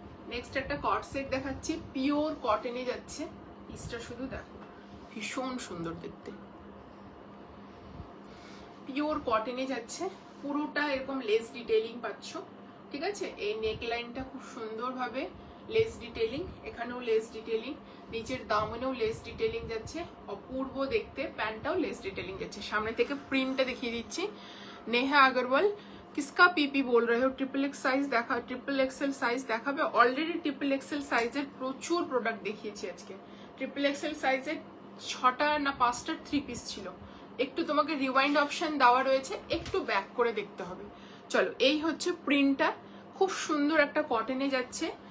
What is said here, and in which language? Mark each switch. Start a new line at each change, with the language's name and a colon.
Bangla: Next একটা কট set দেখাচ্ছি, pure কটনে যাচ্ছে। পিসটা শুধু দেখো, ভীষণ সুন্দর দেখতে, পিওর কটনে যাচ্ছে। পুরোটা এরকম লেস ডিটেইলিং পাচ্ছ, ঠিক আছে। এই নেক লাইনটা খুব সুন্দরভাবে লেস ডিটেইলিং, এখানেও লেস ডিটেলিং, নিচের দামনেও লেস ডিটেলিং যাচ্ছে, অপূর্ব দেখতে। প্যান্টটাও লেস ডিটেলিং যাচ্ছে। সামনে থেকে প্রিন্টটা দেখিয়ে দিচ্ছি।
Hindi: নেহা আগরওয়াল, किसका पीपी बोल रहे हो?
Bangla: ट्रिपल एक्स साइज দেখা, ট্রিপল এক্সেল সাইজ দেখাবে। অলরেডি ট্রিপল এক্সেল সাইজের প্রচুর প্রোডাক্ট দেখিয়েছি আজকে। ট্রিপল এক্সেল সাইজের 6টা না 5টা 3 পিস ছিল। একটু তোমাকে রিওয়াইন্ড অপশন দেওয়া রয়েছে, একটু ব্যাক করে দেখতে হবে। চলো, এই হচ্ছে প্রিন্টটা, খুব সুন্দর একটা কটনে যাচ্ছে।